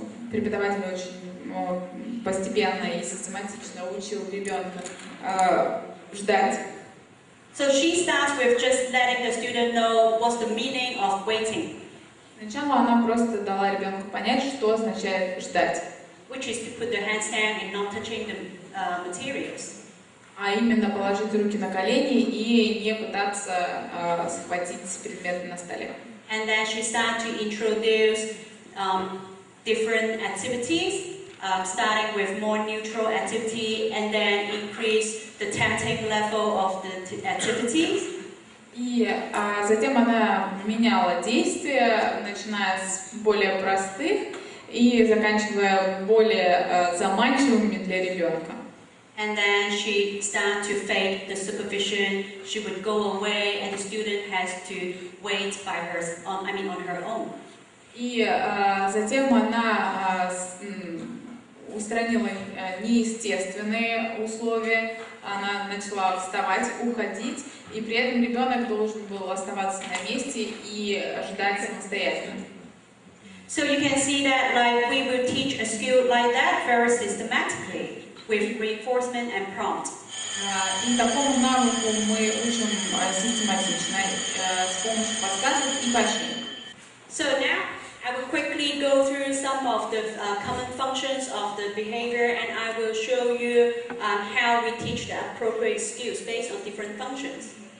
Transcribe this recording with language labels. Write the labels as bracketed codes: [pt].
[ru] Преподаватель очень постепенно и систематично учил ребенка ждать. [en] So she starts with just letting the student know what's the meaning of waiting. [ru] Сначала она просто дала ребенку понять, что означает ждать. [en] Which is to put the hands down and not touching the materials. [ru] А именно положить руки на колени и не пытаться схватить предметы на столе. [en] And then she started to introduce different activities, starting with more neutral activity, and then increase the tempting level of the activities. [ru] И затем она меняла действия, начиная с более простых и заканчивая более заманчивыми для ребенка. [en] And then she started to fake the supervision. She would go away, and the student has to wait by on her own. [ru] И затем она устранила неестественные условия. Она начала вставать, уходить, и при этом ребенок должен был оставаться на месте и ждать самостоятельно. [en] So you can see that, like, we will teach a skill like that very systematically with reinforcement and prompt. [ru] И такому навыку мы учим систематично с помощью подсказок и поощрений. [en] So now I will quickly go through some of the common functions of the behavior, and I will show you how we teach the appropriate skills based on different functions.